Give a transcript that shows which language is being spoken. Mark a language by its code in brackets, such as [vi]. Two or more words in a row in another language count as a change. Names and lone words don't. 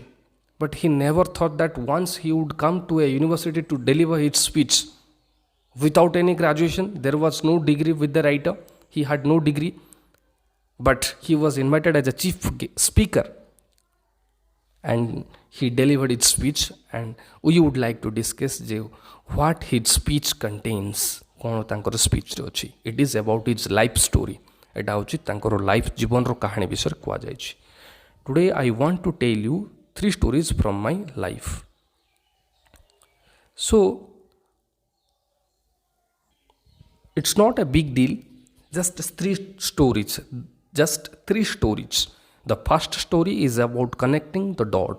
[en] But he never thought that once he would come to a university to deliver his speech without any graduation. There was no degree with the writer, he had no degree, but he was invited as a chief speaker and he delivered his speech, and we would like to discuss what his speech contains. [or] କ'ଣ ତାଙ୍କର ସ୍ପିଚ୍ରେ ଅଛି? [en] It is about his life story. [or] ଏଇଟା ହେଉଛି ତାଙ୍କର ଲାଇଫ୍ ଜୀବନର କାହାଣୀ ବିଷୟରେ କୁହାଯାଇଛି. [en] Today I want to tell you 3 stories from my life. So it's not a big deal, just 3 stories. The first story is about connecting the dots.